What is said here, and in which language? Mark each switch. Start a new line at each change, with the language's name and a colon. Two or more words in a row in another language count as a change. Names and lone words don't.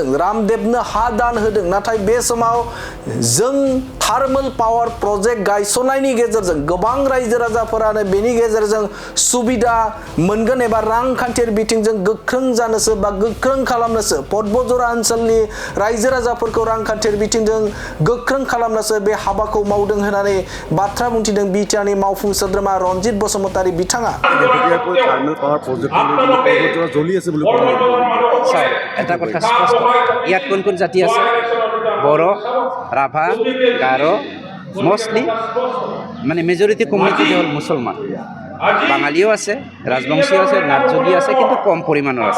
Bodo: रामदेवनो हा दान होदों नाथाय बे समाव जों
English: thermal power project
Bodo: गायसननायनि गेजेरजों गोबां रायजो राजाफोरानो बेनि गेजेरजों सुबिदा मोनगोन एबा रांखान्थियारि बिथिंजों गोख्रों जानोसो बा गोख्रों खालामनोसो पदबत जरा ओनसोलनि रायजो राजाफोरखौ रांखान्थियारि बिथिंजों गोख्रों खालामनोसो बे हाबाखौ मावदों होननानै बाथ्रा बुंथिदों बिटिआर नि मावफुं सोद्रोमा रनजित बसुमतारि बिथाङा।
Assamese: এটা কথা স্পষ্ট ইয়াত কোন জাতি আছে বড় রাভা গাৰো মোস্টলি মানে
English: majority community
Assamese: হ'ল মুছলমান বাঙালিও আছে ৰাজবংশীয় আছে নাটযোগী আছে কিন্তু কম পৰিমাণৰ আছে।